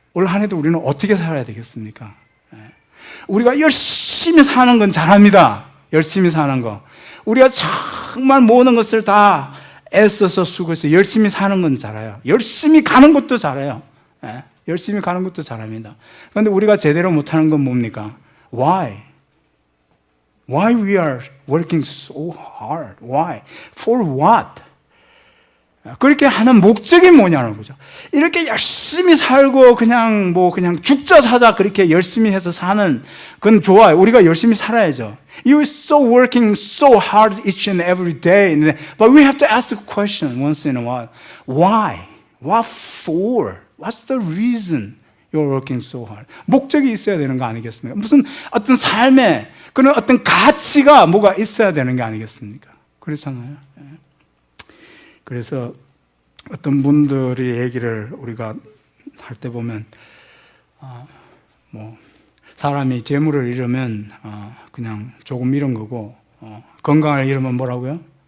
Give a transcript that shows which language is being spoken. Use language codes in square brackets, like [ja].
[ko] 올 한 해도 우리는 어떻게 살아야 되겠습니까? 우리가 열심히 사는 건 잘합니다. 열심히 사는 거. 우리가 정말 모든 것을 다 애써서 수고해서 열심히 사는 건 잘해요. 열심히 가는 것도 잘해요. 열심히 가는 것도 잘합니다. 그런데 우리가 제대로 못하는 건 뭡니까? [en] Why? Why we are working so hard? Why? For what? [ko] 그렇게 하는 목적이 뭐냐는 거죠. 이렇게 열심히 살고 그냥 죽자 사자 그렇게 열심히 해서 사는 건 좋아요. 우리가 열심히 살아야죠. [en] You're so working so hard each and every day. But we have to ask the question once in a while. Why? What for? What's the reason you're working so hard? [ko] 목적이 있어야 되는 거 아니겠습니까? 무슨 어떤 삶에 그런 어떤 가치가 뭐가 있어야 되는 게 아니겠습니까? 그렇잖아요. 그래서 어떤 분들이 얘기를 우리가 할 때 보면 사람이 재물을 잃으면 그냥 조금 잃은 거고 건강을 잃으면 뭐라고요?